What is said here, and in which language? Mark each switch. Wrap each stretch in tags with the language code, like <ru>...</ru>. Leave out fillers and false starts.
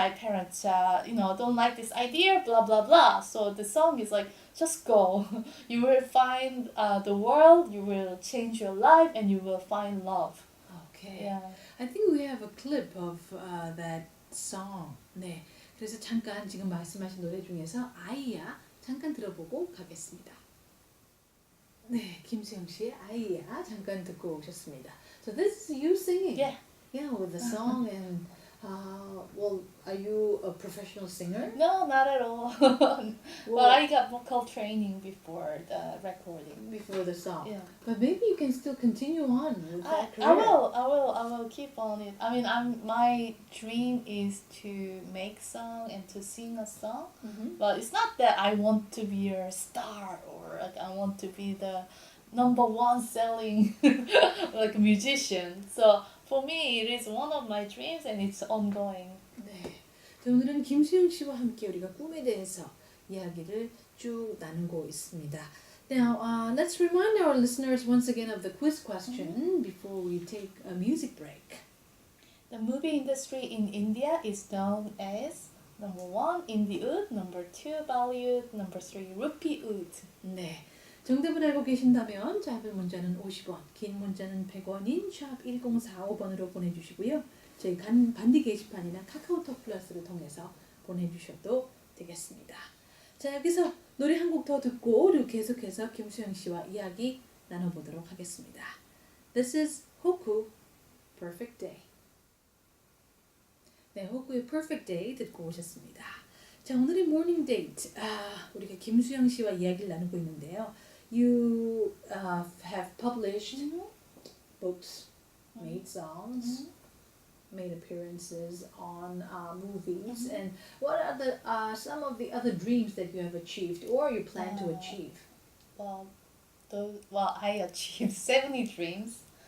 <en>My parents, don't like this idea, blah, blah, blah. So the song is like, just go. You will find the world, you will change your life, and you will find love. Okay. Yeah. I think we have a clip of that song.</en> <ko>네. 그래서 잠깐 지금 말씀하신 노래 중에서 아이야 잠깐 들어보고 가겠습니다. 네, 김수영 씨의 아이야 잠깐 듣고 오셨습니다.</ko> <en>So this is you singing. Yeah. Yeah, with the song and are you a professional singer? No, not at all. But I got vocal training before the recording. Before the song. Yeah. But maybe you can still continue on with that career. I will keep on it. I mean, my dream is to make song and to sing a song. But it's not that I want to be a star or I want to be the #1 selling musician. So for me, it is one of my dreams and it's ongoing.</en> <ko>네. 자, 오늘은 김수영 씨와 함께 우리가 꿈에 대해서 이야기를 쭉 나누고 있습니다.</ko> <en>Now, let's remind our listeners once again of the quiz question before we take a music break. The movie industry in India is known as number 1, Indie-oud, number 2, Bollywood, number 3, Rupee-oud.</en> <ko>네. 정답을 알고 계신다면 짧은 문자는 50원, 긴 문자는 100원인 샵 1045번으로 보내주시고요. 저희 반디 게시판이나 카카오톡 플러스를 통해서 보내주셔도 되겠습니다. 자, 여기서 노래 한 곡 더 듣고 그리고 계속해서 김수영 씨와 이야기 나눠보도록 하겠습니다.</ko> <en>This is 호쿠 Perfect Day.</en> <ko>네, 호쿠의 Perfect Day 듣고 오셨습니다. 자, 오늘의 모닝 데이트. 우리가 김수영 씨와 이야기를 나누고 있는데요.</ko> <en>You have published books, made songs, made appearances on movies, and what are the some of the other dreams that you have achieved or you plan to achieve? Well, I achieved 70 dreams.</en>